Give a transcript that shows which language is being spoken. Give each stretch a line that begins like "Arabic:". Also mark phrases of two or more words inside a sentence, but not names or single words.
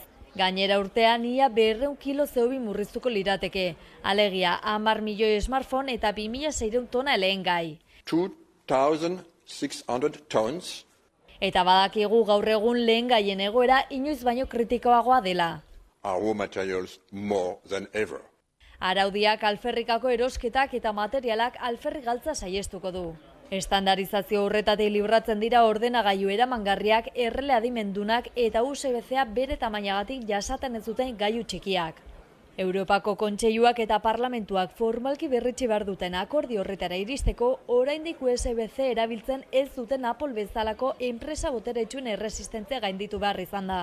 Basque: Gainera urtean ia 200 kilo CO2 murriztuko lirateke. Alegia, 10 milioi smartphone eta 2600 tona lehengai.
English: 2,600 tons.
Basque: Eta badakigu gaur egun lehengaien egoera inoiz baino kritikoagoa dela.
English: Raw materials more than ever.
Basque: Araudiak alferrikako erosketak eta materialak alferrik galtza saiestuko du. Estandarizazio horretatik libratzen dira ordenagailu eramangarriak, errele adimendunak eta USB-C bere tamainagatik jasaten ez duten gailu txikiak. Europako Kontseiluak eta Parlamentuak formalki berritsi behar duten akordio horretara iristeko, oraindik USB-C erabiltzen ez duten Apple bezalako enpresa boteretsuen erresistentzia gainditu behar izan da.